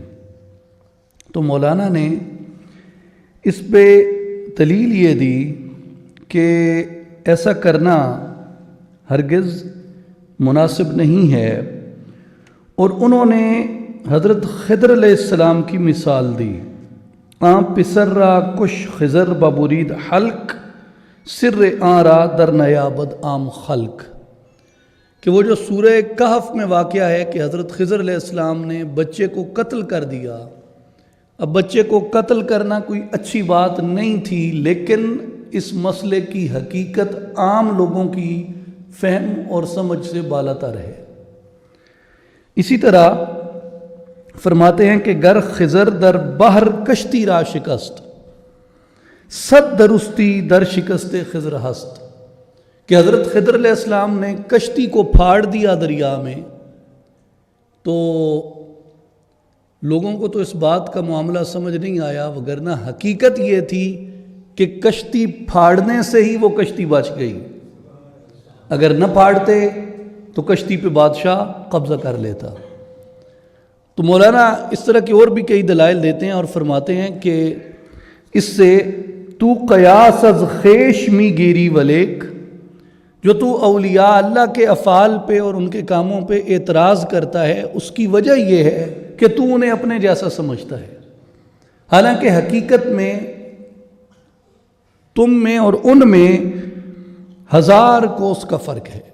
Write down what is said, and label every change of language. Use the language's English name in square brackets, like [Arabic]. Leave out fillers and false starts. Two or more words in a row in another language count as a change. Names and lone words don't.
[Urdu] تو مولانا نے اس پہ دلیل یہ دی کہ ایسا کرنا ہرگز مناسب نہیں ہے، اور انہوں نے حضرت خضر علیہ السلام کی مثال دی. [Persian] آن پسر را کش خضر ببرید حلق سر آن را در نیابد عام خلق، [Urdu] کہ وہ جو سورہ کہف میں واقعہ ہے کہ حضرت خضر علیہ السلام نے بچے کو قتل کر دیا. اب بچے کو قتل کرنا کوئی اچھی بات نہیں تھی، لیکن اس مسئلے کی حقیقت عام لوگوں کی فہم اور سمجھ سے بالا تر ہے. اسی طرح فرماتے ہیں کہ [Persian] گر خضر در بحر کشتی را شکست صد درستی در شکست خضر ہست، [Urdu] کہ حضرت خضر علیہ السلام نے کشتی کو پھاڑ دیا دریا میں، تو لوگوں کو تو اس بات کا معاملہ سمجھ نہیں آیا، وگرنہ حقیقت یہ تھی کہ کشتی پھاڑنے سے ہی وہ کشتی بچ گئی. اگر نہ پھاڑتے تو کشتی پہ بادشاہ قبضہ کر لیتا. تو مولانا اس طرح کی اور بھی کئی دلائل دیتے ہیں اور فرماتے ہیں کہ اس سے تو [Persian] قیاس از خیش می گیری ولیک، [Urdu] جو تو اولیاء اللہ کے افعال پہ اور ان کے کاموں پہ اعتراض کرتا ہے، اس کی وجہ یہ ہے کہ تو انہیں اپنے جیسا سمجھتا ہے، حالانکہ حقیقت میں تم میں اور ان میں ہزار کوس کا فرق ہے.